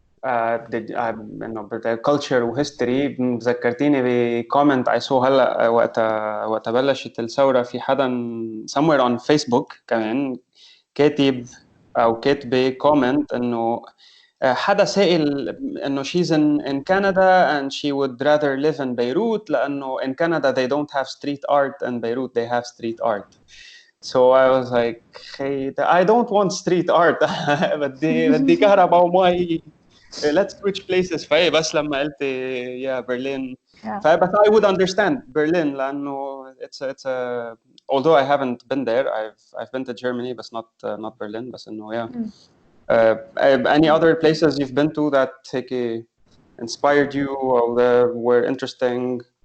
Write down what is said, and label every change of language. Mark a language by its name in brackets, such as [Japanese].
[Arabic] انه [English] culture و history [Arabic] ذكرتيني بكومنت [English] I saw [Arabic] هلا وقت بلشت الثوره، في حدا [English] somewhere on Facebook [Arabic] كمان كاتب او كاتبه كومنت انه حدا سائل انه [English] she's in Canada and she would rather live in Beirut [Arabic] لانه [English] in Canada they don't have street art and Beirut they have street art. So I was like, hey, I don't want street art. [Arabic] بدي كهرباء ومي. [English] Let's switch places. [Arabic] فهي بس لما قلت [English] yeah Berlin. but I would understand Berlin [Arabic] لأنه [English] it's a although I haven't been there, I've been to Germany but not Berlin. [Arabic] بس إنه [English] yeah. Any other places you've been to that inspired you or were interesting?